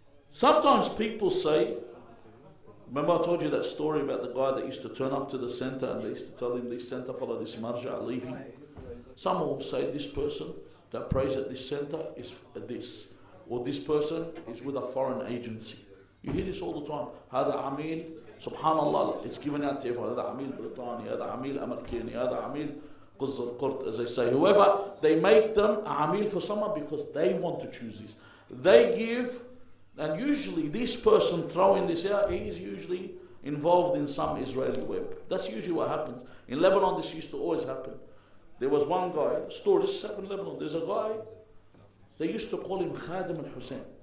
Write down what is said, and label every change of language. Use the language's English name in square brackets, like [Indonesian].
[English] Sometimes people say, remember I told you that story about the guy that used to turn up to the center and they used to tell him this center follow this marja, leave him. Someone will say this person that prays at this center is this, or this person is with a foreign agency. You hear this all the time. [Arabic] هذا عميل, [English] subhanallah, it's given out to everyone. [Arabic] هذا عميل بريطاني, هذا عميل أمريكاني, هذا عميل قز القرط, [English] as they say. Whoever, they make them a amil for someone because they want to choose this. They give, and usually this person throwing this out, he is usually involved in some Israeli web. That's usually what happens. In Lebanon, this used to always happen. There was one guy, this happened in Lebanon, there's a guy, they used to call him Khadim al-Hussein.